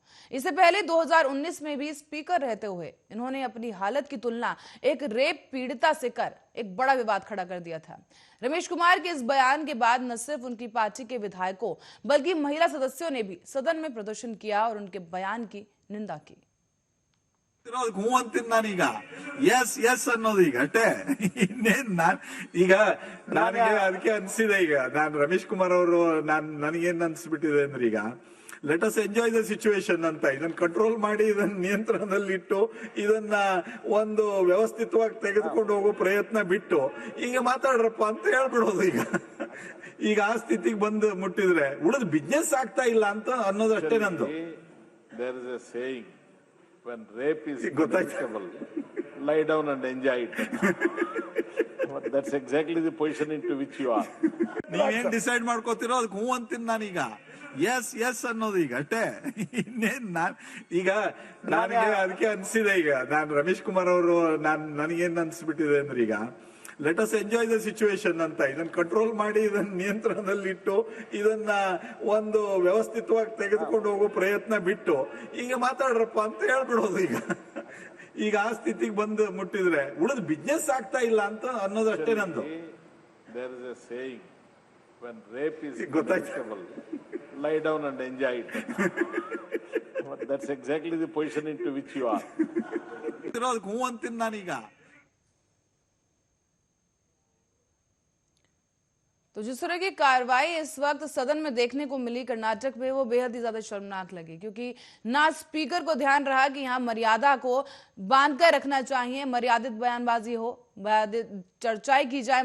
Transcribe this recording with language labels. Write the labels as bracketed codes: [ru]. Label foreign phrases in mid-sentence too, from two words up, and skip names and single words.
[hi] इससे पहले 2019 में भी स्पीकर रहते हुए इन्होंने अपनी हालत की तुलना एक रेप पीड़िता से कर एक बड़ा विवाद खड़ा कर दिया था। रमेश कुमार के इस बयान के बाद न सिर्फ उनकी पार्टी के विधायकों बल्कि महिला सदस्यों ने भी सदन में प्रदर्शन किया और उनके बयान की निंदा की। [kn] ಹೂ ಅಂತೀನಿ ನಾನೀಗ [en] yes yes [kn] ಅನ್ನೋದು ಈಗ ಅಷ್ಟೇ ಇನ್ನೇನ್ ಈಗ ನನಗೆ ಅದಕ್ಕೆ ಅನ್ಸಿದೆ. ಈಗ ನಾನು ರಮೇಶ್ ಕುಮಾರ್ ಅವರು ನನಗೇನ್ ಅನ್ಸ್ಬಿಟ್ಟಿದೆ ಅಂದ್ರೆ ಈಗ [en] let us enjoy the situation [kn] ಅಂತ ಇದನ್ನ ಕಂಟ್ರೋಲ್ ಮಾಡಿ ಇದನ್ನ ನಿಯಂತ್ರಣದಲ್ಲಿಟ್ಟು ಇದನ್ನ ಒಂದು ವ್ಯವಸ್ಥಿತವಾಗಿ ತೆಗೆದುಕೊಂಡು ಹೋಗೋ ಪ್ರಯತ್ನ ಬಿಟ್ಟು ಈಗ ಮಾತಾಡ್ರಪ್ಪ ಅಂತ ಹೇಳ್ಬಿಡೋದು. ಈಗ ಆ ಸ್ಥಿತಿಗೆ ಬಂದು ಮುಟ್ಟಿದ್ರೆ ಉಳಿದ ಬಿಸ್ನೆಸ್ ಆಗ್ತಾ ಇಲ್ಲ ಅಂತ ಅನ್ನೋದಷ್ಟೇ ನಂದು. [en] When rape is inevitable, lie down and enjoy it. That's exactly the position into which you are. [kn] ನೀವೇನ್ ಡಿಸೈಡ್ ಮಾಡ್ಕೋತಿರೋ ಅದಕ್ಕೆ ಹೂ ಅಂತೀನಿ ನಾನೀಗ [en] yes yes [kn] ಅನ್ನೋದು ಈಗ ಅಷ್ಟೇ ಇನ್ನೇನ್ ಈಗ ನನಗೆ ಅದಕ್ಕೆ ಅನ್ಸಿದೆ. ಈಗ ನಾನು ರಮೇಶ್ ಕುಮಾರ್ ಅವರು ನನಗೇನ್ ಅನ್ಸ್ಬಿಟ್ಟಿದೆ ಅಂದ್ರೆ ಈಗ [en] let us enjoy the situation [kn] ಅಂತ ಇದನ್ನ ಕಂಟ್ರೋಲ್ ಮಾಡಿ ಇದನ್ನ ನಿಯಂತ್ರಣದಲ್ಲಿಟ್ಟು ಇದನ್ನ ಒಂದು ವ್ಯವಸ್ಥಿತವಾಗಿ ತೆಗೆದುಕೊಂಡು ಹೋಗೋ ಪ್ರಯತ್ನ ಬಿಟ್ಟು ಈಗ ಮಾತಾಡ್ರಪ್ಪ ಅಂತ ಹೇಳ್ಬಿಡೋದು. ಈಗ ಆ ಸ್ಥಿತಿಗೆ ಬಂದು ಮುಟ್ಟಿದ್ರೆ ಉಳಿದ ಬಿಸ್ನೆಸ್ ಆಗ್ತಾ ಇಲ್ಲ ಅಂತ ಅನ್ನೋದಷ್ಟೇ ನಂದು. [en] There is a saying, when rape is inevitable, lie down and enjoy it. That's exactly the position into which you are. [kn] ಅದಕ್ಕೆ ಹೂ ಅಂತೀನಿ ನಾನೀಗ. [hi] तो जिस तरह की कार्रवाई इस वक्त सदन में देखने को मिली कर्नाटक में, वो बेहद ही ज्यादा शर्मनाक लगी, क्योंकि ना स्पीकर को ध्यान रहा कि यहाँ मर्यादा को बांधकर रखना चाहिए, मर्यादित बयानबाजी हो, चर्चाएं की जाए।